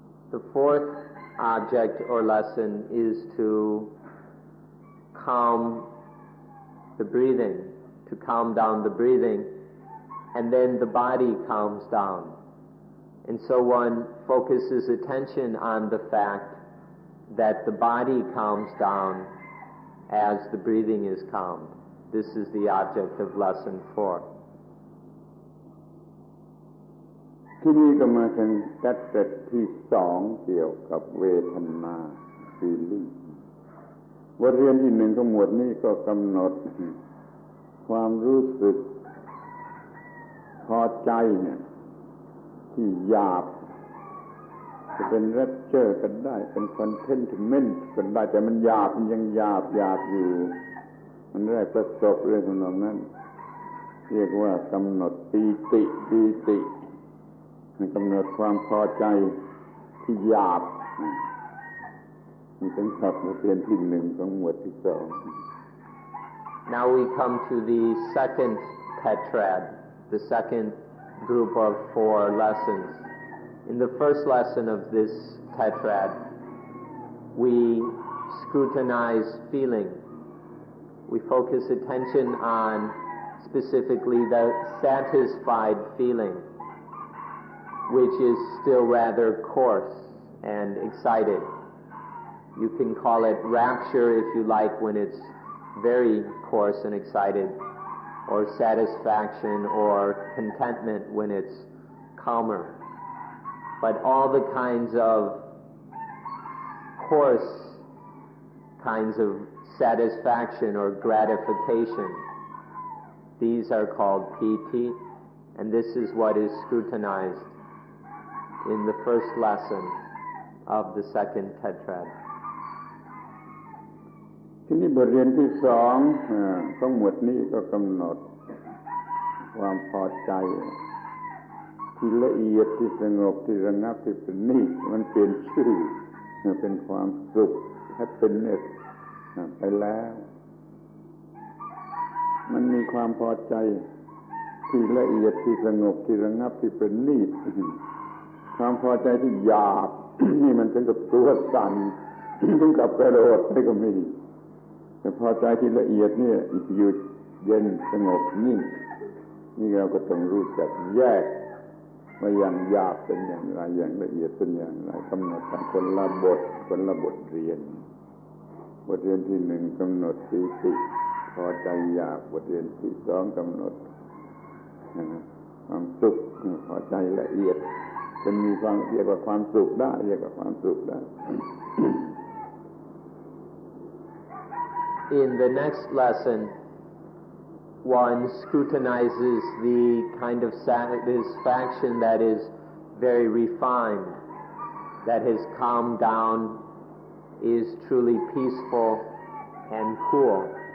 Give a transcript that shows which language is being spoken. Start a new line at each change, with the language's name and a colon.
English: The fourth object or lesson is to calm the breathing, to calm down the breathing, and then the body calms down. And so one focuses attention on the fact that the body calms down as the breathing is calmed. This is the object of lesson 4.
Thai: ที่นี่ก็มาถึงจัดเร็จที่สองเกี่ยวกับเวทนา feeling บทเรียนที่หนึ่งของหมวดนี้ก็กำหนดความรู้สึก พอใจเนี่ยที่หยาบจะเป็นแรปเจอร์กันได้เป็นคอนเทนต์เมนต์กันได้แต่มันหยาบมันยังหยาบอยู่มันได้ประสบเรื่องของนั้นเรียกว่ากำหนดปีติกำหนดความพอใจที่หยาบนี่เป็นศัพท์บทเรียนที่หนึ่งของหมวดที่สอง
English: Now we come to the second tetrad, the second group of 4 lessons. In the first lesson of this tetrad, we scrutinize feeling. We focus attention on specifically the satisfied feeling, which is still rather coarse and excited. You can call it rapture if you like when it's very coarse and excited, or satisfaction or contentment when it's calmer. But all the kinds of coarse kinds of satisfaction or gratification, these are called piti, and this is what is scrutinized in the first lesson of the second tetrad.
Thai: ที่นี่บทเรียนที่สองของหมวดนี้ก็กำหนดความพอใจที่ละเอียดที่สงบที่ระงับที่ประณีตมันเปลี่ยนชื่อเป็นความสุข happiness ไปแล้ว มันมีความพอใจที่ละเอียดที่สงบที่ระงับที่ประณีตความพอใจที่หยาบ นี่มันถึงกับตัวสั่น ถึงกับกระโดดไม่ก็มีแต่พอใจที่ละเอียดเนี่ยอยู่เย็นสงบนิ่งนี่เราก็ต้องรู้จักแยกว่าอย่างหยาบเป็นอย่างไรอย่างละเอียดเป็นอย่างไรกำหนดคนละบทเรียน บทเรียนที่หนึ่งกำหนดปีติพอใจหยาบบทเรียนที่สองกำหนดความสุขพอใจละเอียดจะมีความเรียกว่าความสุขได้เรียกว่าความสุขได้
English: In the next lesson, one scrutinizes the kind of satisfaction that is very refined, that has calmed down, is truly peaceful and cool.